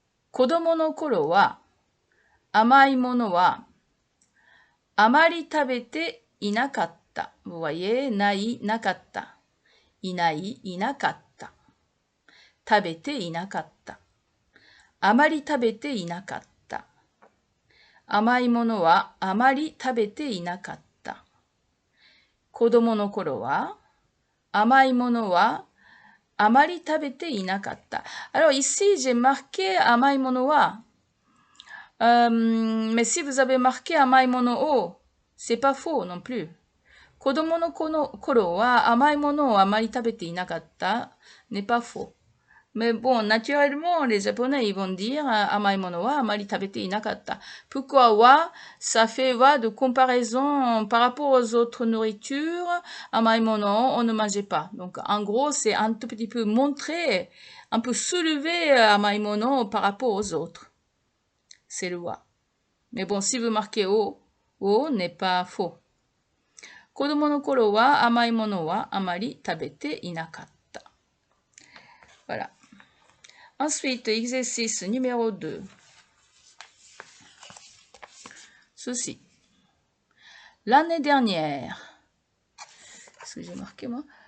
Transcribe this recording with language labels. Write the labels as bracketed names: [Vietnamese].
[Japanese] 子供の頃は甘いものはあまり食べていなかった。 [French] Vous voyez, [Japanese] なかった。いなかった。食べていなかった。あまり食べていなかった。甘いものはあまり食べていなかった。子供の頃は甘いものはあまり食べていなかった。 [French] Alors ici, j'ai marqué [Japanese] 甘いものは [French] mais si vous avez marqué [Japanese] amai mono o, [French] c'est pas faux non plus. [Japanese] 子供の頃は甘いものをあまり食べていなかった [French] n'est pas faux. Mais bon, naturellement, les Japonais, ils vont dire [Japanese] amai mono wa amari tabete inakata. [French] Pourquoi wa? Ça fait va de comparaison par rapport aux autres nourritures. Amai mono, on ne mangeait pas. Donc, en gros, c'est un tout petit peu montrer, un peu soulever amai mono par rapport aux autres. C'est le wa. Mais bon, si vous marquez o n'est pas faux. [Japanese] 子供の頃は甘いものはあまり食べていなかった。 [French] Voilà. Ensuite, exercice numéro 2. Ceci. L'année dernière. Est-ce que j'ai marqué moi?